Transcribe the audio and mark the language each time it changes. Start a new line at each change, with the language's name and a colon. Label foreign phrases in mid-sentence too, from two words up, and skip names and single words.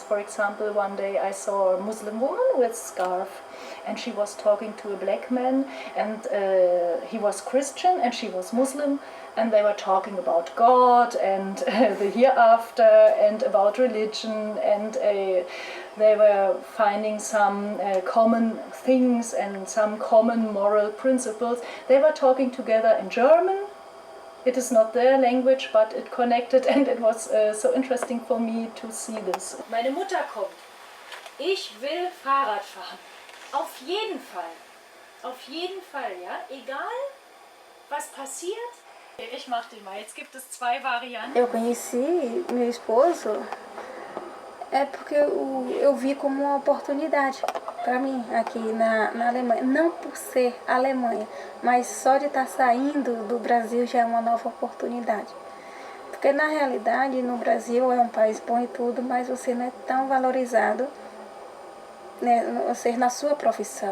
English: For example, one day I saw a Muslim woman with scarf, and she was talking to a black man, and he was Christian and she was Muslim, and they were talking about God and the hereafter and about religion, and they were finding some common things and some common moral principles. They were talking together in German. It is not their language, but it connected, and it was so interesting for me to see this.
German: Meine Mutter kommt. Ich will Fahrrad fahren. Auf jeden Fall. Auf jeden Fall, ja. Egal, was passiert. Ich mach die mal. Jetzt gibt es zwei Varianten.
Portuguese: Eu conheci meu esposo porque eu vi como uma oportunidade para mim aqui na Alemanha. Não por ser Alemanha, mas só de estar saindo do Brasil já é uma nova oportunidade. Porque na realidade no Brasil é um país bom e tudo, mas você não é tão valorizado, né, você na sua profissão.